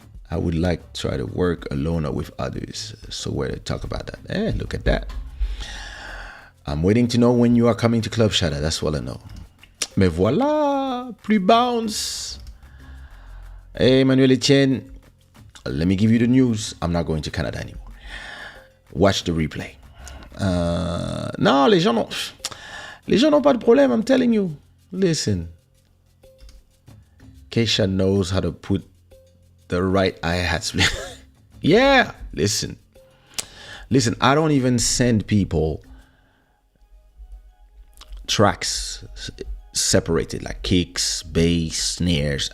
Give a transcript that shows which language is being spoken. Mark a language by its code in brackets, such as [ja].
[en] I would like to try to work alone or with others. So where to talk about that? Look at that. I'm waiting to know when you are coming to Club Shada. That's all I know. [fr] Mais voilà, plus bounce. [en] Hey, Emmanuel Etienne, let me give you the news. I'm not going to Canada anymore. Watch the replay. [fr] Non, les gens n'ont pas de problème, [en] I'm telling you. Listen. Kaysha knows how to put the right hi-hats. Yeah, listen, I don't even send people tracks separated like kicks, bass, snares.